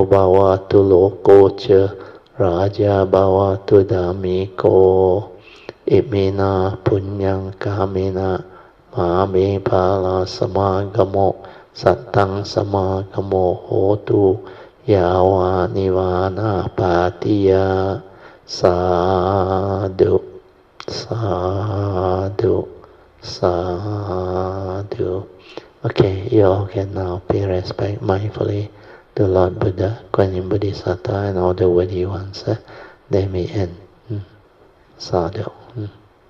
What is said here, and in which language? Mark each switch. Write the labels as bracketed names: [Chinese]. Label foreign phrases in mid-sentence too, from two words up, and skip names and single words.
[Pali] bhavatu loko cha raja bhavatu dhammiko imena punyang kamena mame pala samagamo sattang samagamo hotu yawa nivana patiya sadhu sadhu Sadhu. [English] Okay, you all can now pay respect mindfully to Lord Buddha, Kuan Yin Bodhisattva, and all the worthy ones. They may end. Sadhu.